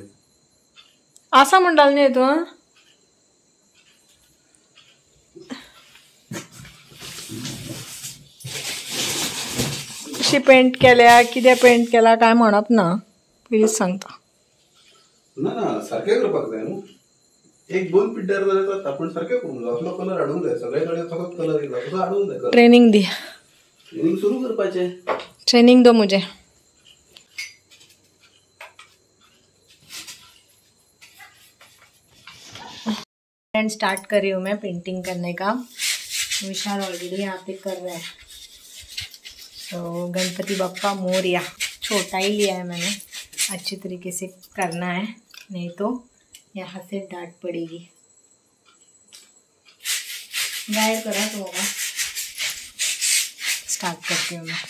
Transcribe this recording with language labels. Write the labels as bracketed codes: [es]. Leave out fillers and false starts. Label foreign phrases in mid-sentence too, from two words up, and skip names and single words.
[kok] आसा म्हणटालो न्ही हितून. कशी पेंट केल्या, कितें पेंट केला काय म्हणप ना. प्लीज सांगता. ना ना सारकें करपाक जाय न्हू. एक दोन पिड्ड्यार जाल्यार आपण सारकें करूंक जाय. असलो कलर हाडूंक जाय. सगळे कडेन फकत कलर येयला तसो हाडूंक जाय. ट्रेनिंग दी. ट्रेनिंग सुरू करपाचें. [hi] ट्रेनिंग दो मुझे. [en] and start [hi] कर रही हूँ मैं पेंटिंग करने का. विशाल ऑलरेडी यहाँ पे कर रहा है. तो गणपति बप्पा मोरया. छोटा ही लिया है मैंने. अच्छी तरीके से करना है, नहीं तो यहाँ से डांट पड़ेगी. गाइड करा तो होगा. स्टार्ट करती हूँ मैं.